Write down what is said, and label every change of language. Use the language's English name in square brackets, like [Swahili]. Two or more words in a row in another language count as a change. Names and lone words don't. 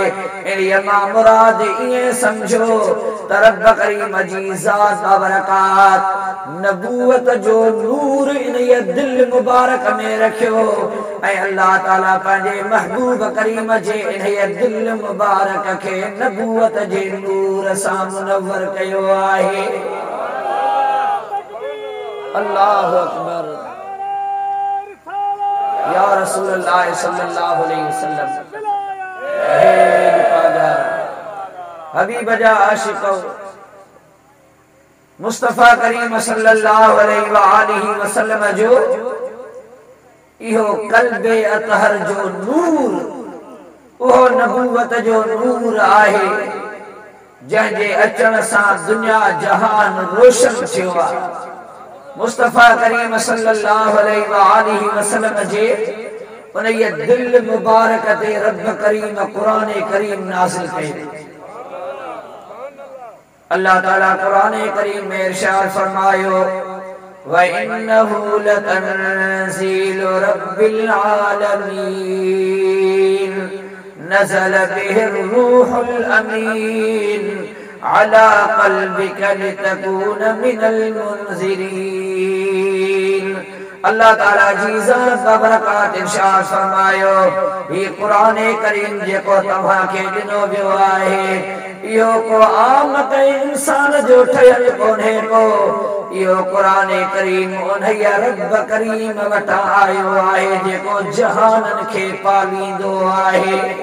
[Sindhi] इन्हीअ मां मुराद ईअं सम्झो त रब करीम जी ज़ात बाबरकात नबूवत जो नूर इन्हीअ दिल मुबारक में रखियो ऐं अल्लाह ताला पंहिंजे महबूब करीम जे इन्हीअ दिल मुबारक खे नबूवत जे नूर सां मुनव्वर कयो आहे। [Arabic] الله أكبر. يا رسول الله صلى الله عليه وسلم, [Sindhi] हबीब जा आशिक़ो, मुस्तफ़ा करीम [Arabic] صلى الله عليه وسلم [Sindhi] जो इहो क़ल्बे अतहर जो नूर, उहो नबूवत जो नूर आहे जंहिंजे अचण सां दुनिया जहान रोशन थियो आहे। मुस्तफ़ा करीम [Arabic] صلى الله عليه وسلم [Sindhi] जे उन्हीअ दिल मुबारक ते रब करीम क़ुरान करीम नाज़िल कयो। अल्लाह ताला क़ुरान करीम में इरशाद फरमायो, [Arabic] وإنه لتنزيل رب العالمين نزل به الروح الأمين على قلبك لتكون من المنذرين. [Sindhi] अल्लाह ताला जी ज़ात बाबरकात इरशाद फरमायो, ये क़ुरान करीम जेको तव्हां खे ॾिनो वियो आहे इहो को आम इंसान जो ठहियल कोन्हे को, इहो क़ुरान करीम उन्हीअ रब करीम वटां आयो आहे जेको जहाननि खे पालींदो आहे।